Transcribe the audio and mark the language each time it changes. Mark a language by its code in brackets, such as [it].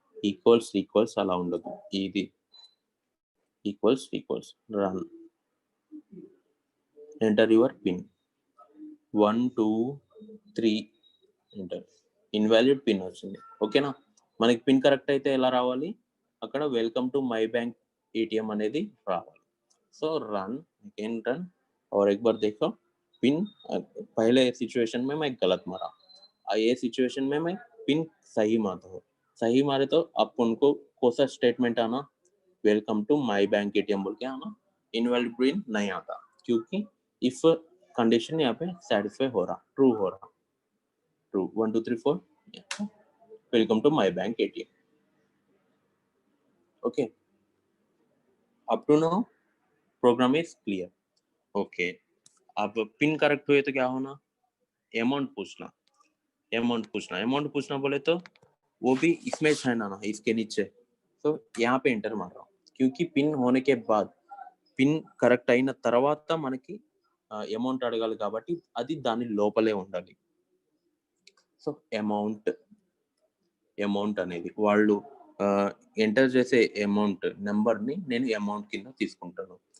[te] Equals అలా ఉండదు, ఇది equals run, enter your pin 1 2 3 enter. Invalid pin వచ్చింది. ఓకేనా? మనకి పిన్ కరెక్ట్ అయితే ఎలా రావాలి? అక్కడ welcome to my bank ATM అనేది రావాలి. [hi] సో रन और एक बार देखो पिन पहले सिचुएशन में मैं गलत मारा, ये सिचुएशन में मैं पिन सही मारता हूँ, सही मारे तो अब उनको कौन सा स्टेटमेंट आना? Welcome to my bank ATM बोल के आना, इनवैलिड पिन नहीं आता क्योंकि इफ कंडीशन यहाँ पे सेटिस्फाई हो रहा, true 1 2 3 4 welcome to my bank ATM. Okay, up to now programme is clear. Okay, अब पिन करेक्ट हुए तो क्या होना? अमाउंट पूछना बोले तो वो भी इसमें है ना, इसके नीचे. तो यहाँ पे एंटर मार रहा हूँ क्योंकि पिन होने के बाद [te] పిన్ కరెక్ట్ అయిన తర్వాత మనకి అమౌంట్ అడగాలి కాబట్టి అది దాని లోపలే ఉండాలి. సో అమౌంట్ అనేది వాళ్ళు ఎంటర్ చేసే అమౌంట్ నెంబర్ని నేను అమౌంట్ కింద తీసుకుంటాను.